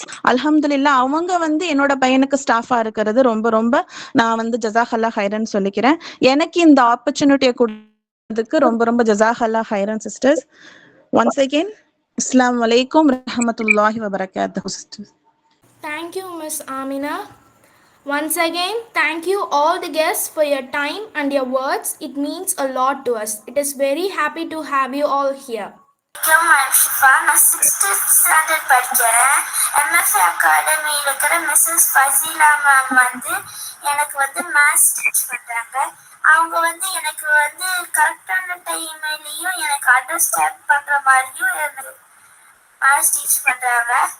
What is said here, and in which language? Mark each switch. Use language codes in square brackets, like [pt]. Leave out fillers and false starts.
[ta] அல்ஹம்துலில்லா அவங்க வந்து என்னோட பையனுக்கு ஸ்டாஃபா இருக்கிறது ரொம்ப ரொம்ப நான் வந்து [ar] ஜஸாக்கல்லா ஹைரன் [ta] சொல்லிக்கிறேன். எனக்கு இந்த ஆப்பர்ச்சுனிட்டியை கொடுத்ததுக்கு ரொம்ப ரொம்ப [ar] ஜஸாக்கல்லா ஹைரன் [ta] சிஸ்டர்ஸ். [en] once again [ar] அஸ்ஸலாமு அலைக்கும் ரஹ்மத்துல்லாஹி வ பரகாத்துஹு [en] Sisters. Thank you, Miss Amina. Once again, thank you all the guests for your time and your words. It means a lot to us. It is very happy to have you all here. [ta] நான் 6th standard படிக்கிறேன். MFA அகாடமியில் இருக்கிற Mrs Faseela ma'am வந்து எனக்கு வந்து maths teach பண்ணுறாங்க. அவங்க வந்து எனக்கு வந்து கரெக்டான டைம்லேயும் எனக்கு அண்டர்ஸ்டாண்ட் பண்ணுற மாதிரியும் எனக்கு மேத்ஸ் டீச் பண்ணுறாங்க.